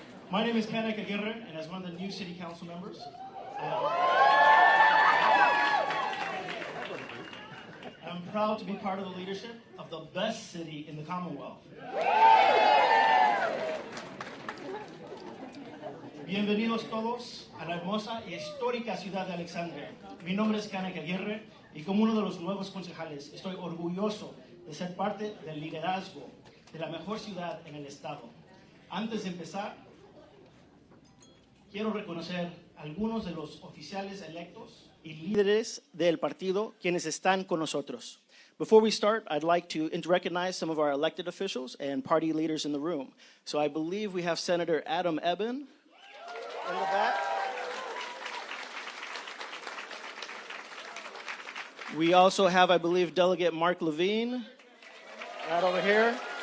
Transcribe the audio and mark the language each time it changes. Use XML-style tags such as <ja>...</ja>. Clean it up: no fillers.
<en>My name is Crowne Plaza, and as one of the new city council members, I'm proud to be part of the leadership of the best city in the Commonwealth.</en> <es>Bienvenidos todos a la hermosa y histórica ciudad de Alexandria. Mi nombre es Crowne Plaza y como uno de los nuevos concejales estoy orgulloso de ser parte del liderazgo de la mejor ciudad en el estado. Antes de empezar, quiero reconocer a algunos de los oficiales electos y líderes del partido quienes están con nosotros.</es> <en>Before we start, I'd like to recognize some of our elected officials and party leaders in the room. So I believe we have Senator Adam Eben in the back. We also have, I believe, Delegate Mark Levine right over here.</en>